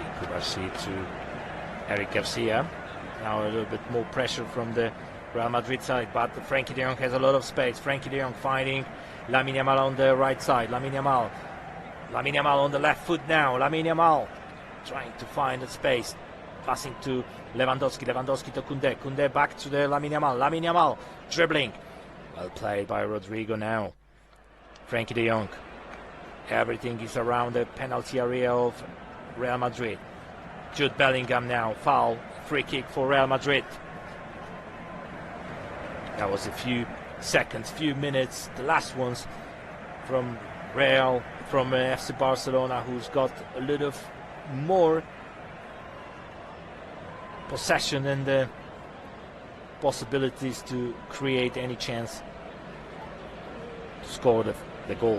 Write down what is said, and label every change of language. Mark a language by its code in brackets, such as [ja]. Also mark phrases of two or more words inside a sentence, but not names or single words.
[en] Cubarsí to Eric Garcia. Now a little bit more pressure from the Real Madrid side, but Frenkie de Jong has a lot of space. Frenkie de Jong finding Lamine Yamal on the right side. Lamine Yamal on the left foot now. Lamine Yamal trying to find the space. Passing to Lewandowski. Lewandowski to Koundé. Koundé back to the Lamine Yamal. Lamine Yamal dribbling. Well played by Rodrigo now. Frenkie de Jong. Everything is around the penalty area of Real Madrid. Jude Bellingham now. Foul. Free kick for Real Madrid. That was a few seconds, few minutes, the last ones from FC Barcelona, who's got a little more possession and the possibilities to create any chance to score the goal.